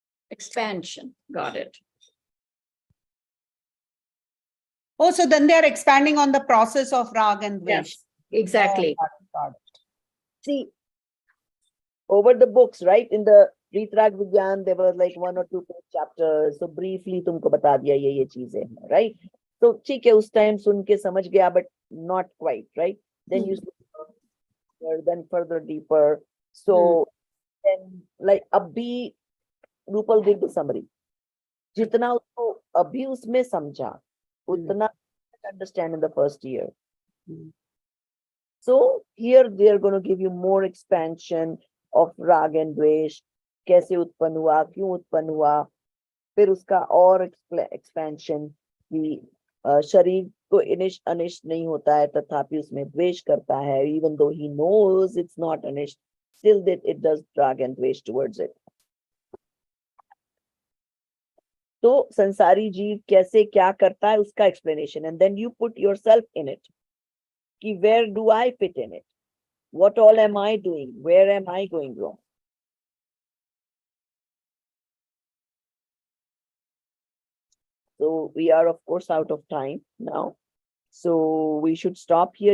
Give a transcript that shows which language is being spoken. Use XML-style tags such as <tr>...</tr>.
<en>Expansion. Got it. Oh, so then they are expanding on the process of rag and dvesh. Yes, exactly. Got it. See, over the books, right? In the Vitrag Vigyan, there were like 1 or 2 chapters. So briefly,</en> <hi>तुमको बता दिया ये चीजें हैं, right? So ठीक है, उस time सुन के समझ गया,</hi> <en>but not quite, right? Then you then further deeper. So then, like अभी Rupal did the summary.</en> <hi>जितना उसको अभी उसमें समझा, उतना</hi> <en>understand in the first year. So here they are going to give you more expansion of rag and dvesh,</en> <hi>कैसे उत्पन्न हुआ, क्यों उत्पन्न हुआ, फिर उसका और</hi> <en>expansion</en> <hi>कि शरीर को अनिष्ट नहीं होता है, तथापि उसमें द्वेष करता है,</hi> <en>even though he knows it's not अनिष्ट, still that it does rag and dvesh towards it.</en> <hi>तो संसारी जीव कैसे क्या करता है उसका explanation,</hi> <en>and then you put yourself in it. कि where do I fit in it? What all am I doing? Where am I going wrong? So we are, of course, out of time now. So we should stop here.</en>